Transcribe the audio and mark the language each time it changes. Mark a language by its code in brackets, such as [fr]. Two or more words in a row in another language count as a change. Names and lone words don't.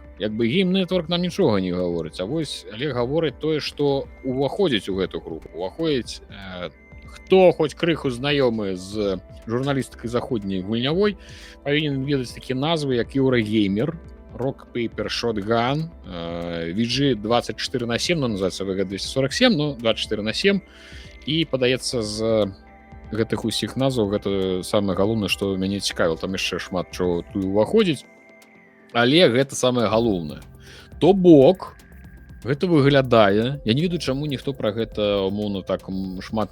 [be] Як бы Game Network нам нічога не гаворыць, а вось, але гаворыць тое, што уваходзіць у гэту групу. Уваходзіць, хто хоць крыху знаёмы з журналістыкай заходняй гульнявой, павінен ведаць такія назвы, як Eurogamer, Rock Paper Shotgun, VG24/7, [ru] ну, называется VG247, но 24/7, [be] і падаецца з гэтых усіх назваў гэта самае галоўнае, што мяне цікавіла, там яшчэ шмат чого тут уваходзіць, але гэта самае галоўнае. То бок гэта выглядае, я не ведаю, чаму ніхто пра гэта умоўна так шмат